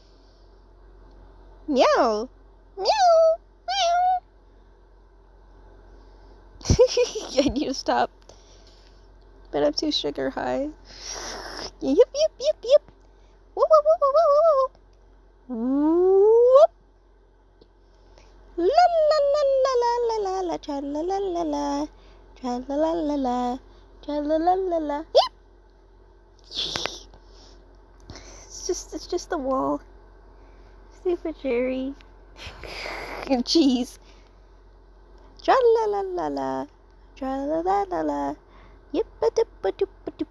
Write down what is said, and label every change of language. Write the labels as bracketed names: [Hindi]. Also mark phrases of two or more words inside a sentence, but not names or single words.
[English] Meow. Meow. Meow. I need to stop. But I'm too sugar high. Yip, yip, yip, yip. Whoa, whoa, whoa, whoa, whoa, whoa. Whoop. La la la la la la la la cha la la la la cha la la la la cha la la la la. Yep. It's just the wall. Stupid Jerry. Jeez. Tra la la la la. Tra la la la la. Yip a dip a doop.